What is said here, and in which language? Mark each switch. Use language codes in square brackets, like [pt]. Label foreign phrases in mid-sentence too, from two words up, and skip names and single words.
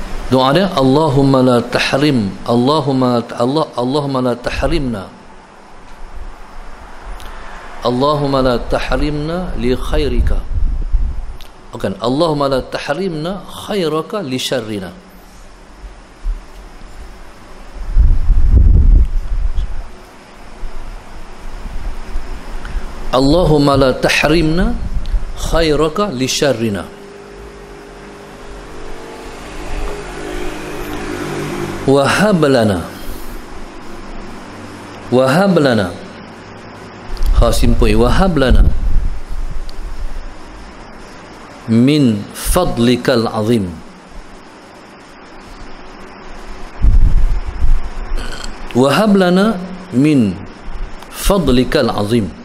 [ms] Doa dia, [ar] اللهم لا تحرم، اللهم لا تحرمنا، اللهم لا تحرمنا لخيرك. Bukan, اللهم لا تحرمنا خيرك لشرنا. اللهم لا تحرمنا خيرك لشرنا. وهب لنا khasimpui وهب لنا من فضلك العظيم، وهب لنا من فضلك العظيم,